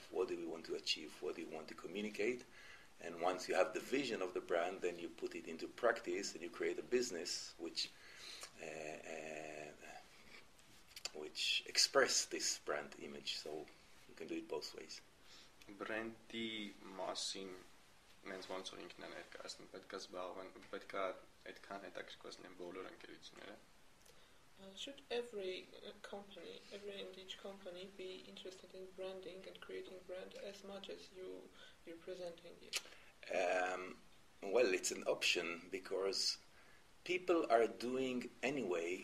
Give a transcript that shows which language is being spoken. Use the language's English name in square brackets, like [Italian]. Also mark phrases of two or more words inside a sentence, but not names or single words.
[English] What do we want to achieve? What do we want to communicate? And once you have the vision of the brand, then you put it into practice and you create a business which express this brand image. So you can do it both ways. [Armenian] Բրենդի մասին մենք ոնց որ ինքն է ներկայացնում, պետք է զբաղվեն, պետք է այդքան հետաքրքրված լինեն բոլոր ընկերությունները. [English] Should every company, every and each company be interested in branding and creating brand as much as you're presenting it? Well, it's an option because people are doing anyway.